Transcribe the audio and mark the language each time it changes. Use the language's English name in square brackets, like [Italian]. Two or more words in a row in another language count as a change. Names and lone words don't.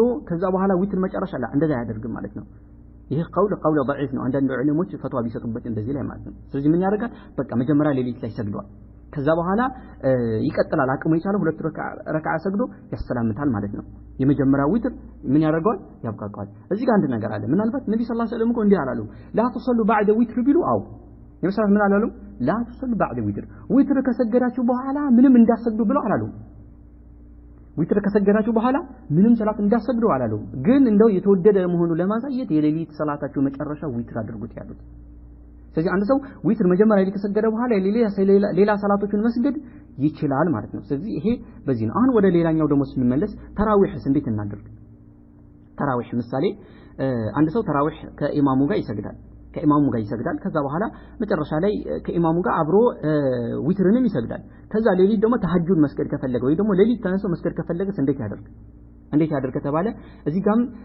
[Amharic] ከዛ በኋላ ዊትር መጨረሻ ላይ እንደዛ ያደርግም ማለት ነው ይሄ [Arabic] قول ضعيف [Amharic] ነው አንዳንድ ዑለሞች ፈትዋ ቢሰጡበት እንደዚህ ላይ ማለት ነው ስለዚህ ምን ያደርጋል በቃ መጀመሪያ ሌሊት ላይ ሰግዷል ከዛ በኋላ ይቀጥላል አቅሙ የቻለው ሁለት ረካዓ ሰግዶ ያሰላምታል ማለት ነው የመጀመሪያው ዊትር ምን ያደርጋል ያብቃቃል እዚህ ጋር አንድ ነገር አለ ምናልባት ነብዩ [Arabic] صلى الله عليه وسلم [Amharic] እኮ እንዲህ አላሉ [Arabic] لا تصلوا بعد وتر [Amharic] ቢሉ አው ነብዩ ሰለላሁ ምን አላሉ [Arabic] لا تصلوا بعد وتر [Amharic] ከሰገዳችሁ በኋላ ምንም እንዳሰግዱ ብለው አላሉ ዊትር ከሰገዳችሁ በኋላ ምንም ሰላት እንዳሰግዱ አላሉ ግን እንደው የተወደደ መሆኑ ለማሳየት የሌሊት ሰላታችሁ መጨረሻ ዊትር አድርጉት ያሉት ስለዚህ አንድ ሰው ዊትር መጀመሪያ ላይ ከሰገደ በኋላ ሌላ ሰላቶችን መስገድ ይችላል ማለት ነው ስለዚህ ይሄ በዚህ ነው አሁን ወደ ሌላኛው ደግሞ ስንመለስ ተራዊህስ እንዴት እናድርግ ተራዊህ ምሳሌ አንድ ሰው ተራዊህ ከኢማሙ ጋር ይሰግዳል ከዛ በኋላ መጨረሻ ላይ ከኢማሙ ጋር አብሮ ዊትርንም ይሰግዳል ከዛ ሌሊት ደግሞ ተሐጁድ መስገድ ከፈለገ ወይ ደግሞ ሌሊት ተነስቶ መስገድ ከፈለገ እንዴት ያደርግ ከተባለ እዚህ ጋርም